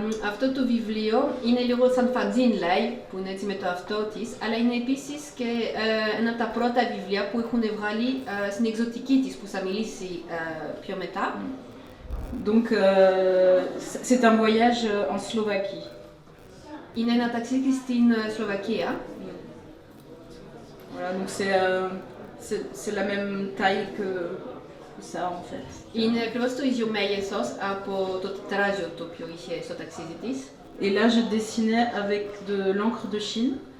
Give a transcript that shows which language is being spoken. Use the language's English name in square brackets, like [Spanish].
[Greek] Αυτό το βιβλίο είναι λίγο σαν φαντζίν, λέει, που είναι έτσι με το αυτό της, αλλά είναι επίσης και ένα από τα πρώτα βιβλία που έχουν βγάλει στην εκζωτική της, που θα μιλήσει πιο μετά. [French] Donc, c'est un voyage en Slovaquie. [Greek] Είναι ένα ταξίδι στην Σλοβακία. [French] Voilà, donc c'est la même taille que ça en fait. [Greek] Είναι ακριβώς το ίδιο μέγεθος από το τετράζιο το οποίο είχε στο ταξίδι της. [French] Et là, je dessinais avec de l'encre de Chine.